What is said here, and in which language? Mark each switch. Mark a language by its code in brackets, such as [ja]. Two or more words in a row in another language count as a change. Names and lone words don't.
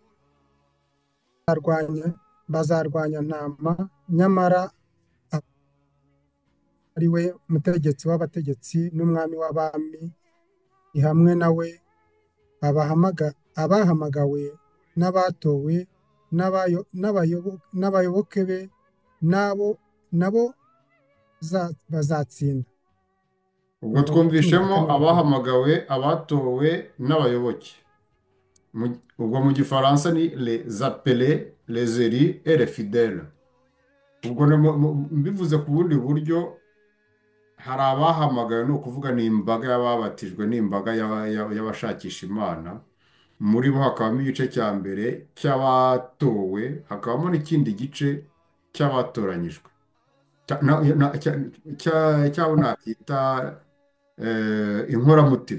[rw] bazarwanya ntama, nyamara ari we mutegetsi w'abategetsi n'umwami w'abami, ni hamwe na we abahamagawe n'abatowe n'abayoboke be, nabo bazatsinda. Ubwo twumvishemo abahamagawe, abatowe n'abayoboke. Ubwo mu gifaransa ni [fr] les appelés, les élus et les fidèles. [rw] Ubwo mbivuze ku bundi buryo, hari abahamagawe, ni ukuvuga ni imbaga y'ababatijwe, ni imbaga y'abashakisha Imana. Muri bo hakabamo igice cya mbere cy'abatowe, hakabamo n'ikindi gice cy'abatoranyijwe, cyabo nakita inkoramutima.